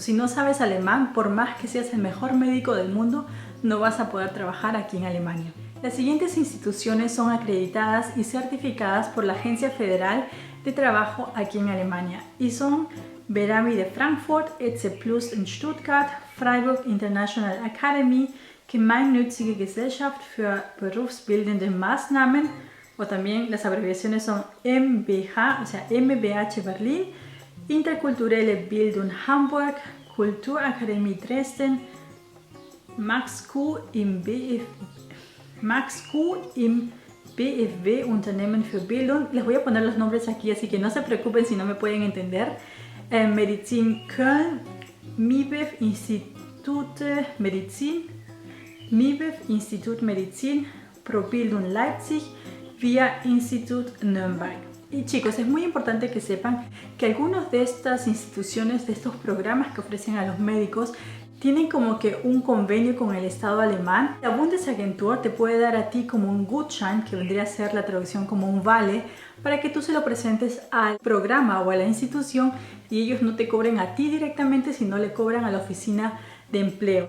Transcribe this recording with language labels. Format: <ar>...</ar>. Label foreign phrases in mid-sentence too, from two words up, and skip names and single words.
<es>Si no sabes alemán, por más que seas el mejor médico del mundo, no vas a poder trabajar aquí en Alemania. Las siguientes instituciones son acreditadas y certificadas por la Agencia Federal de Trabajo aquí en Alemania y son Verami de Frankfurt, ETC Plus en Stuttgart, Freiburg International Academy, Gemeinnützige Gesellschaft für berufsbildende Maßnahmen, o también las abreviaciones son MBH, o sea MBH Berlin, Interkulturelle Bildung Hamburg, Kulturakademie Dresden, Max Q im BFW Unternehmen für Bildung. Les voy a poner los nombres aquí, así que no se preocupen si no me pueden entender. Medizin Köln, MIBEF Institut Medizin, MIBEF Institut Medizin, ProBildung Leipzig, via Institut Nürnberg. Y chicos, es muy importante que sepan que algunas de estas instituciones, de estos programas que ofrecen a los médicos, tienen como que un convenio con el Estado alemán. La Bundesagentur te puede dar a ti como un Gutschein, que vendría a ser la traducción como un vale, para que tú se lo presentes al programa o a la institución y ellos no te cobren a ti directamente, sino le cobran a la oficina de empleo.</es>